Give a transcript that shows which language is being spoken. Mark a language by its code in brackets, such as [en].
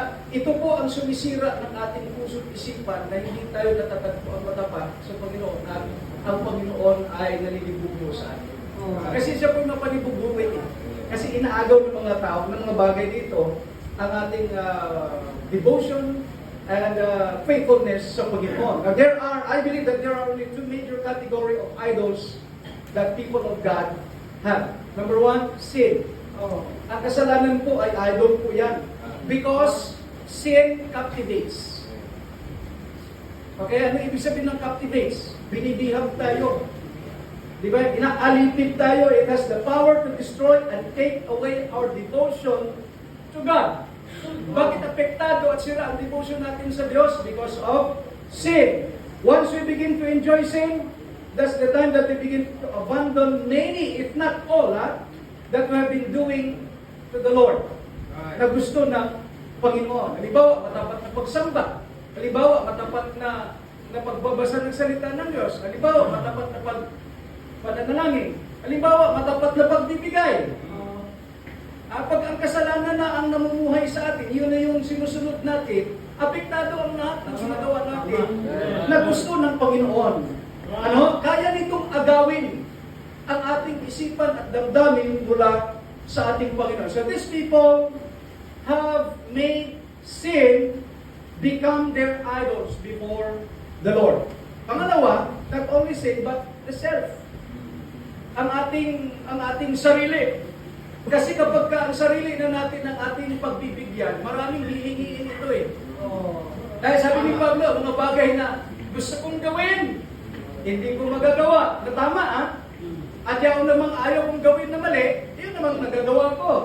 [tl] Ito po ang sumisira ng ating puso't isipan na hindi tayo natatagpo ang matapat sa Panginoon at ang Panginoon ay nalilibugo sa atin. Kasi siya po napanibubuhay. Kasi inaagaw ng mga tao, ng mga bagay dito, ang ating devotion and faithfulness sa Panginoon. [en] Now, I believe that there are only two major category of idols that people of God have. Number one, sin. [tl] Ang kasalanan po ay idol po yan. [en] Because sin captivates. Okay, [tl] ano ibig sabihin ng [en] captivates? [tl] Binibihag tayo. Di ba? Inaalipid tayo. [en] It has the power to destroy and take away our devotion to God. [tl] Bakit apektado at sira ang devotion natin sa Diyos? [en] Because of sin. Once we begin to enjoy sin, that's the time that we begin to abandon many, if not all, that we have been doing to the Lord. [tl] Na gusto ng Panginoon. Halimbawa, matapat na pagsamba. Halimbawa, matapat na pagbabasa ng salita ng Diyos. Halimbawa, matapat na pananalangin. Halimbawa, matapat na pagbibigay. Pag ang kasalanan na ang namumuhay sa atin, yun na yung sinusunod natin, apektado ang lahat ng sinagawa natin na gusto ng Panginoon. Kaya nitong agawin ang ating isipan at damdamin mula sa ating Panginoon. [en] So these people have made sin become their idols before the Lord. Pangalawa, not only sin, but the self. [tl] Ang ating sarili. Kasi kapag ang sarili na natin ang ating pagbibigyan, maraming hihingiin ito Dahil sabi ni Pablo, mga bagay na gusto kong gawin, hindi ko magagawa. Na tama, At yung namang ayaw kong gawin na mali, yun namang nagagawa ko.